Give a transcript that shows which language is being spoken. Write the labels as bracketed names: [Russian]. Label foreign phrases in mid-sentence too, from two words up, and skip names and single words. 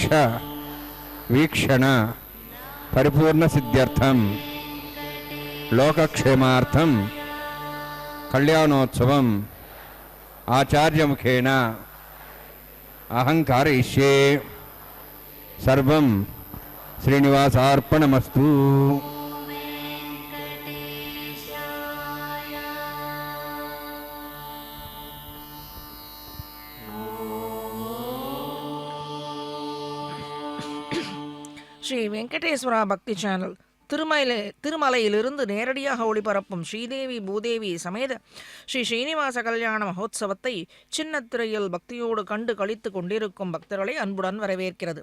[Sanskrit] వీక్షణ పరిపూర్ణ సిద్ధ్యర్థం లోకక్షేమార్థం కళ్యాణోత్సవం ఆచార్యముఖేన అహంకారయిష్యే సర్వం శ్రీనివాసార్పణమస్తు. [Tamil] ஸ்ரீ வெங்கடேஸ்வரா பக்தி சேனல் திருமலையிலிருந்து நேரடியாக ஒளிபரப்பும் ஸ்ரீதேவி பூதேவி சமேத ஸ்ரீ ஸ்ரீனிவாச கல்யாண மகோத்சவத்தை சின்னத்திரையில் பக்தியோடு கண்டு கழித்து கொண்டிருக்கும் பக்தர்களை அன்புடன் வரவேற்கிறது.